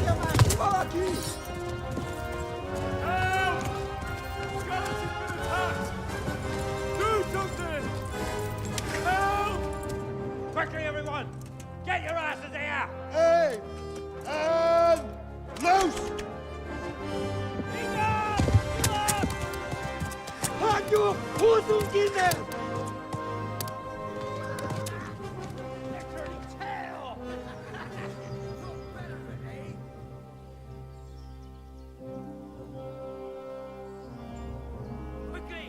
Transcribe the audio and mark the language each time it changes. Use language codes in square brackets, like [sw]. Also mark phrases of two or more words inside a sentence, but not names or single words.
[en] Do something! Help! Quickly, everyone! Get your asses here! Hey! And loose! Hajdu! [hu] Húzzunk innen! [en] Quickly!